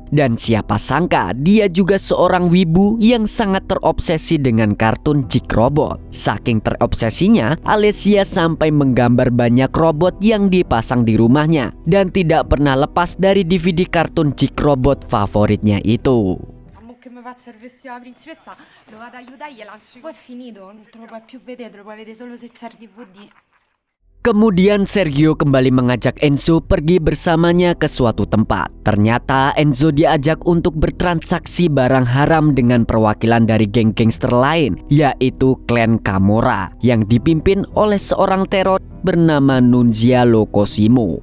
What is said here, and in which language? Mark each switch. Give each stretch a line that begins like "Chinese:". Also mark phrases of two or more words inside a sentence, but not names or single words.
Indonesian: Dan siapa sangka dia juga seorang wibu yang sangat terobsesi dengan kartun Jik Robot. Saking terobsesinya, Alessia sampai menggambar banyak robot yang dipasang di rumahnya. Dan tidak pernah lepas dari DVD kartun Jik Robot favoritnya itu.
Italian: Che mi faccia il vestito da principessa, lo vado a aiutare, gliela poi è finito, non te lo puoi più vedere, te lo puoi vedere solo se c'è il DVD.
Indonesian: Kemudian Sergio kembali mengajak Enzo pergi bersamanya ke suatu tempat. Ternyata Enzo diajak untuk bertransaksi barang haram dengan perwakilan dari geng gangster lain, yaitu klan Camorra yang dipimpin oleh seorang teror bernama Nunzialo Cosimo.